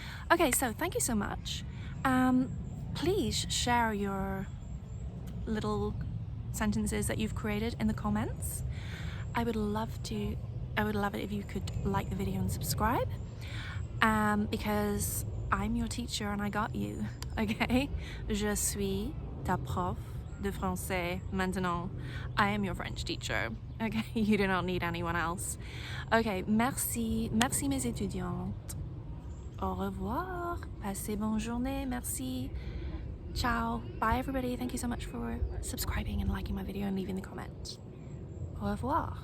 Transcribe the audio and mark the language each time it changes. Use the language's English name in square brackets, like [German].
[English] Okay, so thank you so much. Please share your little sentences that you've created in the comments. I would love it if you could like the video and subscribe, because I'm your teacher and I got you, okay? [French] Je suis ta prof de français maintenant. [English] I am your French teacher, okay? You do not need anyone else. [French] Okay, merci mes étudiantes. Au revoir. Passez bonne journée. Merci. Ciao. [English] Bye everybody. Thank you so much for subscribing and liking my video and leaving the comment. [French] Au revoir.